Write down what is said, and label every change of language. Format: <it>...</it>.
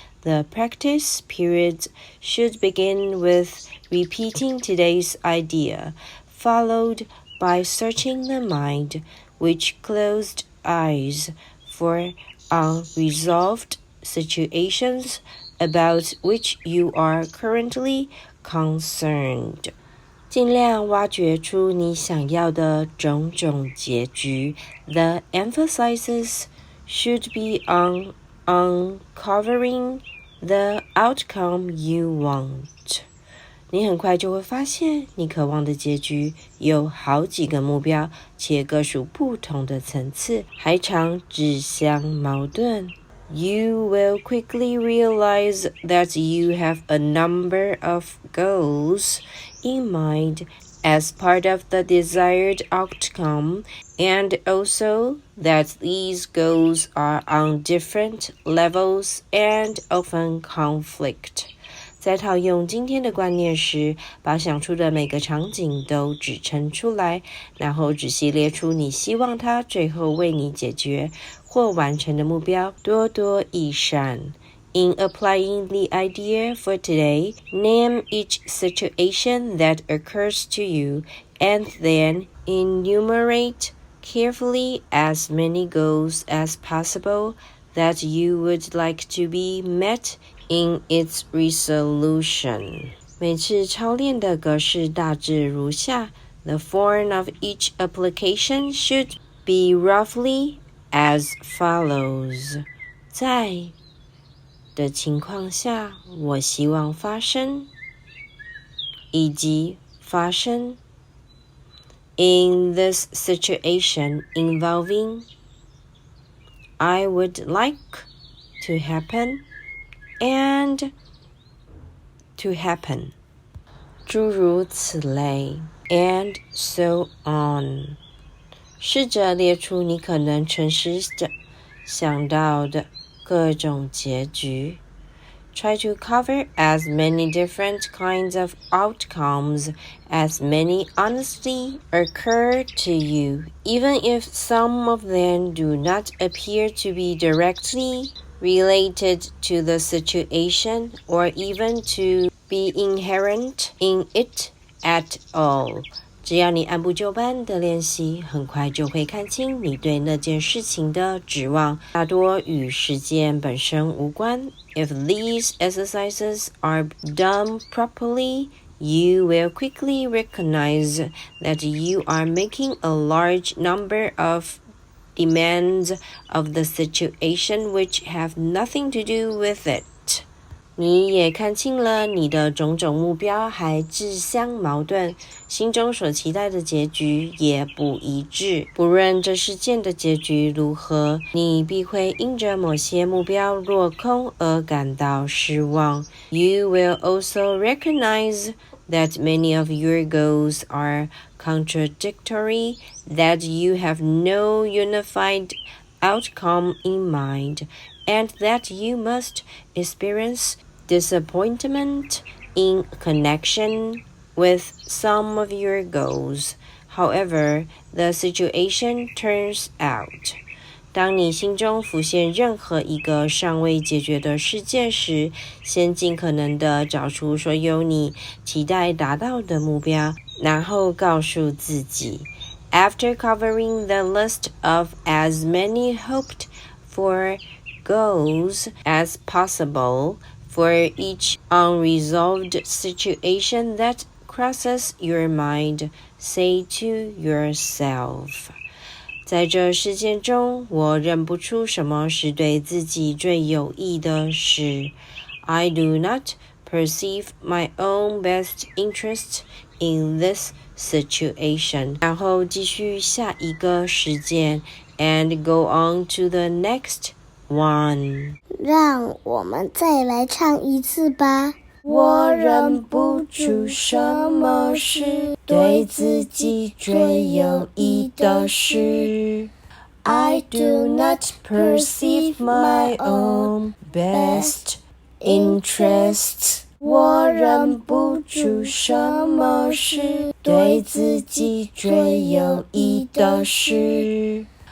<en>The practice periods should begin with repeating today's idea, followed by searching the mind, with closed eyes, for unresolved situations about which you are currently concerned.</en> <zh>尽量挖掘出你想要的种种结局。</zh> <en>The emphasis should be on uncovering the outcome you want.</en> <zh>你很快就会发现，你渴望的结局有好几个目标，且各属不同的层次，还常自相矛盾。</zh> <en>You will quickly realize that you have a number of goals in mind as part of the desired outcome, and also that these goals are on different levels and often conflict.</en> <zh>在套用今天的观念时，把想出的每个场景都指称出来，然后仔细列出你希望它最后为你解决或完成的目标，多多益善。</zh> <en>In applying the idea for today, name each situation that occurs to you, and then enumerate carefully as many goals as possible that you would like to be met in its resolution.</en> <zh>每次操练的格式大致如下。</zh> <en>The form of each application should be roughly as follows.</en> <zh>在的情况下，我希望发生，以及发生。</zh> <en>In this situation involving, I would like to happen and to happen.</en> <zh>诸如此类</zh> <en>and so on.</en> <zh>试着列出你可能诚实的想到的各种结局。</zh> <en>Try to cover as many different kinds of outcomes as many honestly occur to you, even if some of them do not appear to be directly related to the situation or even to be inherent in it at all.</en> <zh>只要你按部就班的练习，很快就会看清你对那件事情的指望，大多与事件本身无关。</zh> <en>If these exercises are done properly, you will quickly recognize that you are making a large number of demands of the situation which have nothing to do with it.</en> <zh>你也看清了你的种种目标还自相矛盾，心中所期待的结局也不一致。不论这事件的结局如何，你必会因着某些目标落空而感到失望。</zh> <en>You will also recognize that many of your goals are contradictory, that you have no unified outcome in mind, and that you must experience disappointment in connection with some of your goals. However, the situation turns out.</en> <zh>当你心中浮现任何一个尚未解决的事件时，先尽可能地找出所有你期待达到的目标，然后告诉自己</zh> <en>After covering the list of as many hoped for goals as possible for each unresolved situation that crosses your mind, say to yourself,</en> <zh>在这事件中，我认不出什么是对自己最有益的事。</zh> <en>I do not perceive my own best interest in this situation.</en> <zh>然后继续下一个事件</zh> <en>and go on to the next one.</en> <zh>让我们再来唱一次吧。我认不出什么是对自己最有益的事。</zh> <en>I do not perceive my own best interests.</en> <zh>我认不出什么是对自己最有益的事。</zh>